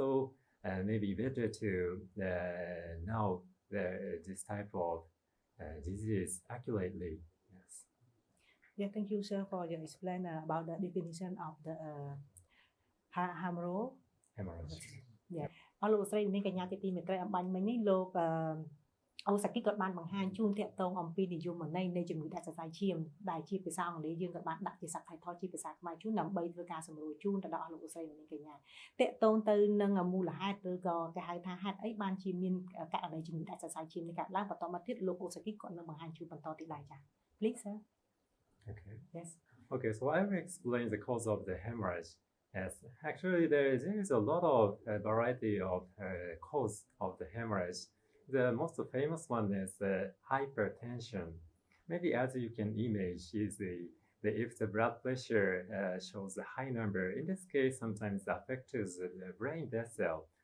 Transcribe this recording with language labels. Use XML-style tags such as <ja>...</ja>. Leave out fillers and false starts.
<en>So maybe better to know this type of disease accurately. Yes. Yeah, thank you, sir, for your explanation about the definition of the hemorrhage. Yeah.</en> <km>អរលោកស្រីនាងកញ្ញាជាទីមេត្រីអំបញ្ញមិញនេះលោកអូសាគីក៏បានបង្ហាញជូនតាក់ទងអំពីនិយមន័យនៃជំងឺដាច់សរសៃឈាមដែលជាភាសាអង់គ្លេសយើងក៏បានដាក់ជា subtitle ជាភាសាខ្មែរជូនដើម្បីធ្វើការសម្រួលជូនទៅដល់អស់លោកស្រីនាងកញ្ញាតាក់ទងទៅនឹងមូលហេតុឬក៏គេហៅថាហេតុអីបានជាមានករណីជំងឺដាច់សរសៃឈាមនេះកើតឡើងបន្តមកទៀតលោកអូសាគីក៏នឹងបង្ហាញជូនបន្តទៀតដែរចា៎</km> <en>Please sir. Okay. Yes. Okay, so I will explain the cause of the hemorrhage. Yes, actually there is a lot of variety of cause of the hemorrhage. The most famous one is hypertension. Maybe as you can image is if the blood pressure shows a high number, in this case, sometimes affects the brain vessel.</en>